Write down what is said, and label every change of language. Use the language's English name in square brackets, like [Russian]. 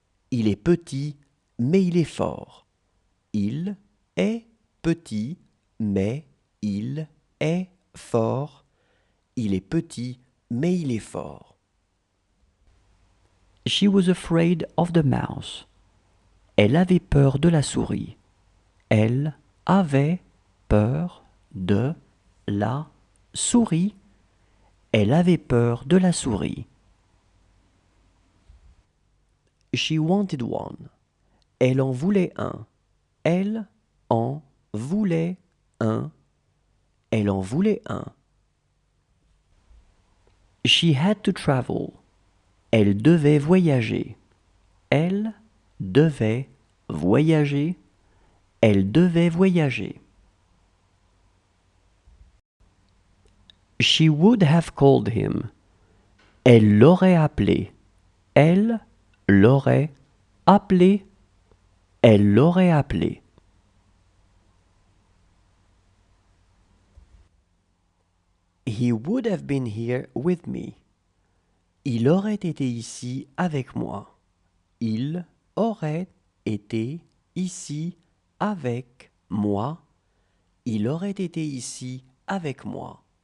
[French] Il est petit, mais il est fort. Il est petit, mais il est fort. Il est petit, mais il est fort. [English] She was afraid of the mouse. [French] Elle avait peur de la souris. Elle avait peur de la souris. Elle avait peur de la souris. [English] She wanted one. [French] Elle en voulait un. Elle en voulait un. Elle en voulait un. [English] She had to travel. [French] Elle devait voyager. Elle devait voyager. Elle devait voyager. [English] She would have called him. [French] Elle l'aurait appelé. Elle l'aurait appelé. Elle l'aurait appelé. [English] He would have been here with me. [French] Il aurait été ici avec moi. Il aurait été ici avec moi. Il aurait été ici avec moi.